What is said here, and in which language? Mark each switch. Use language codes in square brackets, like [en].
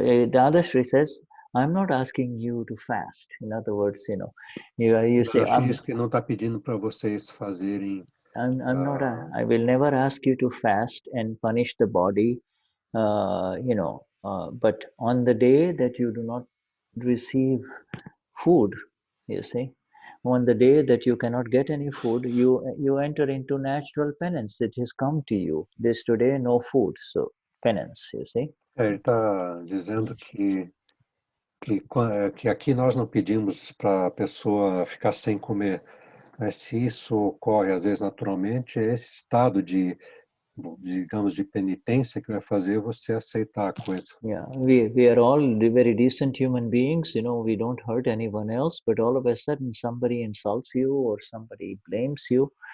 [en] Dadashri says, I'm not asking you to fast. In other words, you say, [pt] Dadashri diz que não está pedindo para vocês fazerem [en] I'm not. I will never ask you to fast and punish the body. But on the day that you do not receive food, you see, on the day that you cannot get any food, you enter into natural penance. It has come to you. This today, no food, so penance. You see. [pt] Ele está dizendo que aqui nós não pedimos para a pessoa ficar sem comer. Mas se isso ocorre, às vezes, naturalmente, é esse estado digamos, de penitência que vai fazer você aceitar a coisa. [en] Yeah, we are all very decent human beings, we don't hurt anyone else, but all of a sudden somebody insults you or somebody blames you.